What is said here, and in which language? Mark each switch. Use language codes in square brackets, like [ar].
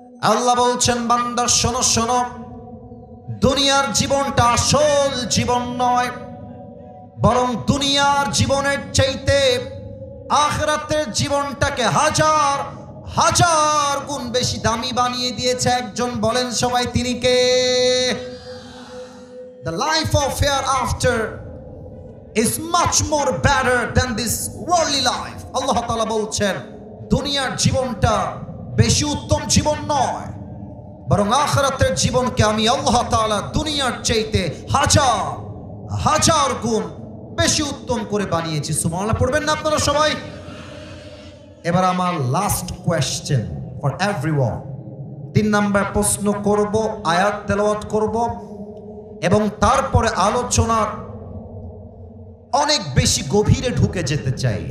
[bn] আল্লাহ বলছেন বান্দা শোনো শোনো, দুনিয়ার জীবনটা আসল জীবন নয়, বরং দুনিয়ার জীবনের চাইতে আখিরাতের জীবনটাকে হাজার হাজার গুণ বেশি দামি বানিয়ে দিয়েছে একজন। বলেন সবাই তিনি কে? [en] The life of hereafter is much more better than this worldly life. [bn] আল্লাহ তাআলা বলছেন দুনিয়ার জীবনটা বেশি উত্তম জীবন নয়, বরং আখিরাতের জীবনকে আমি আল্লাহ তাআলা দুনিয়ার চাইতে হাজার হাজার গুণ বেশি উত্তম করে বানিয়েছি। সুবহানাল্লাহ পড়বেন না আপনারা সবাই? এবার আমার [en] last question for everyone, [bn] 3 number প্রশ্ন করব, আয়াত তেলাওয়াত করব এবং তারপরে আলোচনার অনেক বেশি গভীরে ঢুকে যেতে চাই।